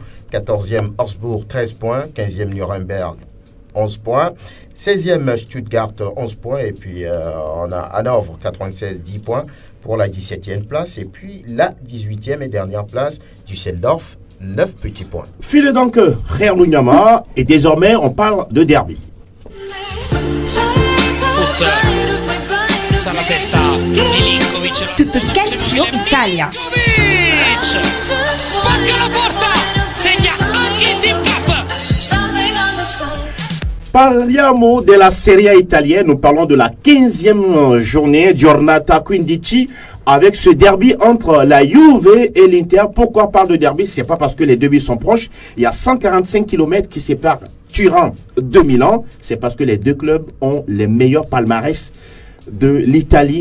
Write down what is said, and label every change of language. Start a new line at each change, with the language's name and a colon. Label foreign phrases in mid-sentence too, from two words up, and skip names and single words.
French: 14e Augsbourg, 13 points. 15e Nuremberg, 11 points. 16e Stuttgart, 11 points. Et puis on a Hanovre, 96, 10 points pour la 17e place. Et puis la 18e et dernière place, Düsseldorf, 9 petits points. File donc Herr Nyama, et désormais on parle de derby.
Italian: Tutto calcio Italia. Spacca la porta, segna anche il Team Cup.
French: Parliamo della Serie A italienne, nous parlons de la 15e journée, Giornata 15, avec ce derby entre la Juve et l'Inter. Pourquoi on parle de derby? C'est pas parce que les deux villes sont proches. Il y a 145 km qui séparent Turin de Milan. C'est parce que les deux clubs ont les meilleurs palmarès de l'Italie.